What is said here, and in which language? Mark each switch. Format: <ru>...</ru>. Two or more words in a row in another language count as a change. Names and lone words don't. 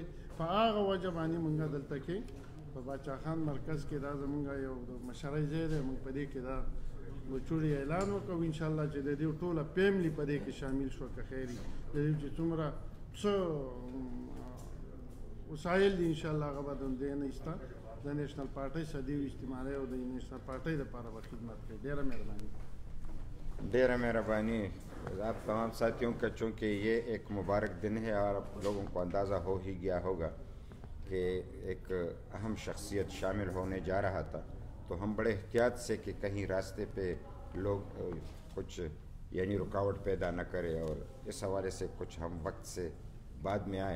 <ps>په هغه وجه باندې موږ دلته کې په باچا خان مرکز کې دا زموږ یو د مشرۍ ځای دی، موږ په دې کې دا وچوړي اعلان وکړو انشاءالله چې د دې ټوله فیملی په دې کې شامل شو که خیر وي. د دې چې څومره څه وسایل دي انشاءالله هغه به د دې نه ایسته د</ps> <en>نیشنل پارټۍ</en> <ps>صدیو اجتماعي او د</ps> <en>نیشنل پارټۍ</en> <ps>دپاره به خدمت کوي. ډېره مهرباني.</ps> <ur>ډیرہ مہربانی آپ تمام ساتھیوں کا. چونکہ یہ ایک مبارک دن ہے اور آپ لوگوں کو اندازہ ہو ہی گیا ہوگا کہ ایک اہم شخصیت شامل ہونے جا رہا تھا، تو ہم بڑے احتیاط سے کہ کہیں راستے پہ لوگ کچھ یعنی رکاوٹ پیدا نہ کرے، اور اس حوالے سے کچھ ہم وقت سے بعد میں آئے.</ur>